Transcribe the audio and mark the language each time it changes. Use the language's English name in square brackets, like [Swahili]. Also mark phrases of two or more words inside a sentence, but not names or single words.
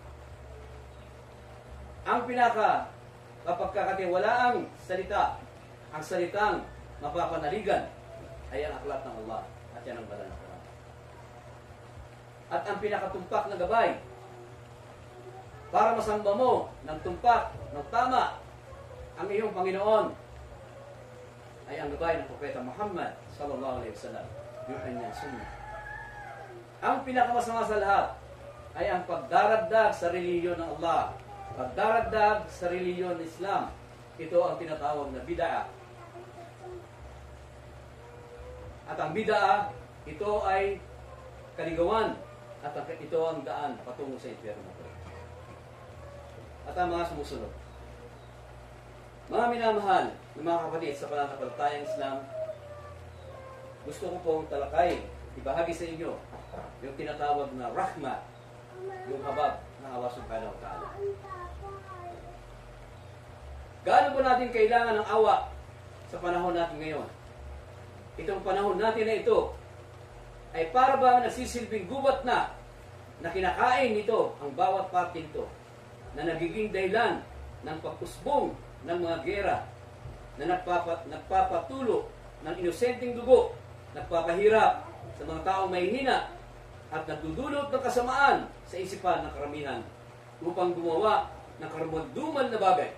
[Filipino] Ang pinaka kapagkakatiwalaang salita, ang salitang mapapanaligan, ay ang aklat ng Allah at yan ang banal na Quran. At ang pinakatumpak na gabay para masamba mo ng tumpak, ng tama ang iyong Panginoon ay ang gabay ng Propeta Muhammad [Arabic] صلى الله عليه وسلم, [Filipino] yung kanyang sunnah. Ang pinakamasama sa lahat ay ang pagdaragdag sa relihiyon ng Allah, pagdaragdag sa relihiyon ng Islam. Ito ang tinatawag na bid'ah. At ang bid'ah, ito ay kaligawan at ito ang daan patungo sa impyerno. At ang mga sumusunod. Mga minamahal ng mga kapatid sa pananampalatayang Islam, gusto ko pong talakay, ibahagi sa inyo yung tinatawag na rahma, yung habab ng Allah [Arabic] سبحانه وتعالى. [Filipino] Gaano ba natin kailangan ng awa sa panahon natin ngayon? Itong panahon natin na ito ay para ba nasisilbing gubat na kinakain nito ang bawat parte nito, na nagiging dahilan ng pag-usbong ng mga gera, na nagpapatulo ng inosenteng dugo, nagpapahirap sa mga taong mahihina, at nagdudulot ng kasamaan sa isipan ng karamihan upang gumawa ng karumal-dumal na bagay.